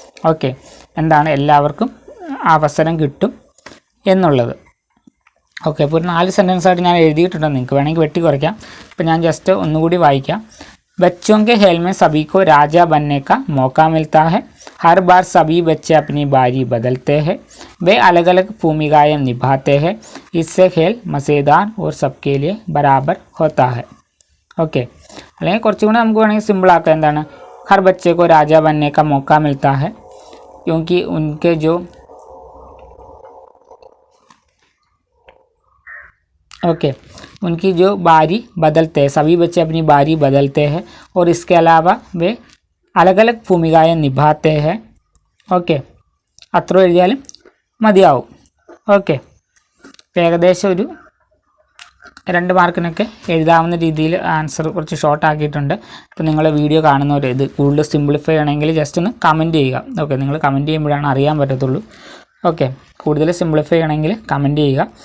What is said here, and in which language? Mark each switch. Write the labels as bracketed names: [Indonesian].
[Malayalam] Okay, എന്താണ് എല്ലാവർക്കും അവസരം കിട്ടും എന്നുള്ളത്. ഓക്കെ, അപ്പോൾ ഒരു 4 സെൻറ്റൻസായിട്ട് ഞാൻ എഴുതിയിട്ടുണ്ട്, നിങ്ങൾക്ക് വേണമെങ്കിൽ വെട്ടി കുറയ്ക്കാം. അപ്പോൾ ഞാൻ ജസ്റ്റ് ഒന്നുകൂടി വായിക്കാം. [Hindi] बच्चों के खेल में सभी को राजा बनने का मौका मिलता है। हर बार सभी बच्चे अपनी बारी बदलते हैं। वे अलग अलग भूमिकाएं निभाते हैं। इससे खेल मज़ेदार और सबके लिए बराबर होता है. [Malayalam] ഓക്കെ, അല്ലെങ്കിൽ കുറച്ചും കൂടെ നമുക്ക് വേണമെങ്കിൽ സിമ്പിളാക്കാം. എന്താണ്? [Hindi] हर बच्चे को राजा बनने का मौका मिलता है क्योंकि उनके जो उनकी जो बारी बदलते हैं, सभी बच्चे अपनी बारी बदलते हैं और इसके अलावा वे अलग अलग भूमिकाएं निभाते हैं. [Malayalam] ഓക്കെ, അത്ര എഴുതിയാലും മതിയാവും. ഓക്കെ, ഏകദേശം ഒരു 2 മാർക്കിനൊക്കെ എഴുതാവുന്ന രീതിയിൽ ആൻസർ കുറച്ച് ഷോർട്ട് ആക്കിയിട്ടുണ്ട്. അപ്പോൾ നിങ്ങൾ വീഡിയോ കാണുന്നവർ ഇത് കൂടുതൽ സിംപ്ലിഫൈ ചെയ്യണമെങ്കിൽ ജസ്റ്റ് ഒന്ന് കമൻറ്റ് ചെയ്യുക. ഓക്കെ, നിങ്ങൾ കമൻറ്റ് ചെയ്യുമ്പോഴാണ് അറിയാൻ പറ്റത്തുള്ളൂ. ഓക്കെ, കൂടുതൽ സിംപ്ലിഫൈ ചെയ്യണമെങ്കിൽ കമൻറ്റ് ചെയ്യുക.